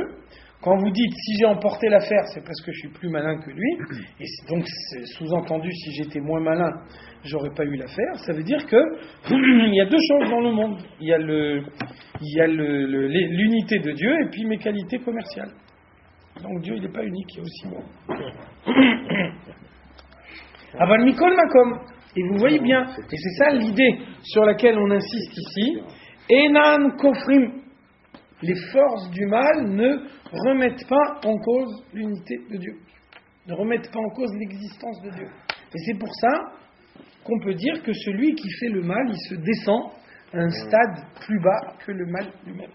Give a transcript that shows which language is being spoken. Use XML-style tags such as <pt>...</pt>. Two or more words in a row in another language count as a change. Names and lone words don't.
<fr>Quand vous dites, si j'ai emporté l'affaire, c'est parce que je suis plus malin que lui, et donc c'est sous-entendu, si j'étais moins malin, j'aurais pas eu l'affaire, ça veut dire que il y a deux choses dans le monde. Il y a l'unité de Dieu et puis mes qualités commerciales. Donc Dieu, il n'est pas unique, il y a aussi moi.</fr> <he>אבל מכל מקום.</he> <fr>Et vous voyez bien, et c'est ça l'idée sur laquelle on insiste ici,</fr> <he>אינן כופרים,</he> <fr>les forces du mal ne remettent pas en cause l'unité de Dieu, ne remettent pas en cause l'existence de Dieu. Et c'est pour ça qu'on peut dire que celui qui fait le mal, il se descend à un stade plus bas que le mal lui-même.</fr>